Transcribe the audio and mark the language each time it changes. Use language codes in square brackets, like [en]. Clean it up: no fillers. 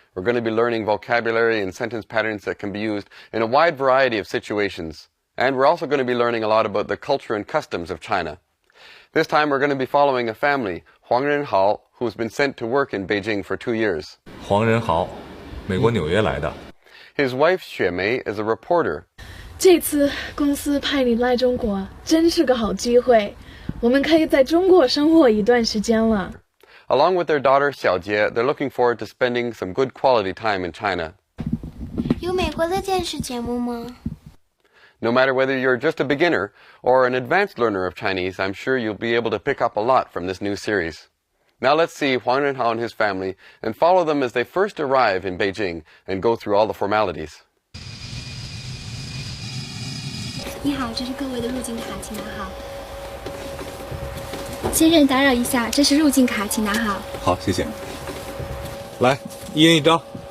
[en] We're going to be learning vocabulary and sentence patterns that can be used in a wide variety of situations. And we're also going to be learning a lot about the culture and customs of China. This time, we're going to be following a family, Huang Renhao, who's been sent to work in Beijing for 2 years. [zh] 黄仁豪，美国纽约来的。 [en] His wife, Xue Mei, is a reporter. [zh] 这次公司派你来中国，真是个好机会。我们可以在中国生活一段时间了。 [en] Along with their daughter, Xiaojie, they're looking forward to spending some good quality time in China. [zh] 有美国的电视节目吗？ [en] No matter whether you're just a beginner or an advanced learner of Chinese, I'm sure you'll be able to pick up a lot from this new series. Now let's see Huang Renhao and his family and follow them as they first arrive in Beijing and go through all the formalities. [zh] 你好，这是各位的入境卡，请拿好。先生，打扰一下，这是入境卡，请拿好。好，谢谢。来，一人一张。